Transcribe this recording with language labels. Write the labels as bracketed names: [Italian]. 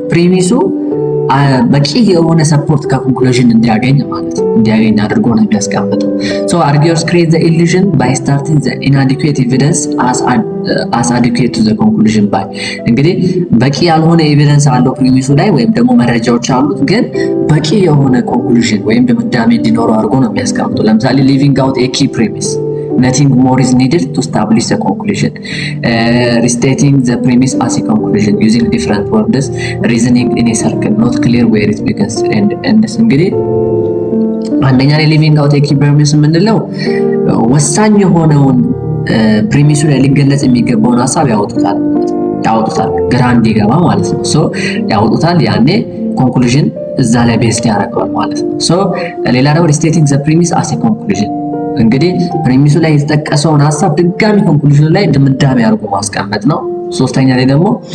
[Amharic] ፕሪሚሱ በቂ የሆነ ሰፖርት ከኮንክሉዥን እንዲያገኝ ማለት ነው። እንዲያገኝ አድርጎ ነው የሚያስቀምጠው። [English] so arguers create the illusion by starting the inadequate evidence as adequate to the conclusion by [Amharic] እንግዲህ በቂ ያልሆነ ኤቪደንስ አለው ፕሪሚሱ ላይ ወይም ደግሞ መረጃዎች አሉት፣ ግን በቂ የሆነ ኮንክሉዥን ወይም ድምዳሜ እንዲኖረው አድርጎ ነው የሚያስቀምጠው። ለምሳሌ [English] leaving out a key premise, nothing more is needed to establish a conclusion. Restating the premise as a conclusion using different words, reasoning in a circle, not clear where it begins and ends. [Amharic] እንግዲህ አንደኛ ላይ [English] leaving out a key premise [Amharic] የምንለው ወሳኝ የሆነውን ፕሪሚሱ ላይ ሊገለጽ የሚገባውን ሀሳብ ያወጡታል ግራ እንዲገባ ማለት ነው። ሶ ያወጡታል። ያኔ ኮንክሉዥን እዛ ላይ ቤስድ ያደርገዋል ማለት ነው። ሶ ሌላ ደግሞ [English] restating the premise as a conclusion [Amharic] እንግዲህ ፕሪሚሱ ላይ የተጠቀሰውን ሀሳብ ድጋሚ ኮንክሉዥን ላይ ድምዳሜ አድርጎ ማስቀመጥ ነው። ሶስተኛ ላይ ደግሞ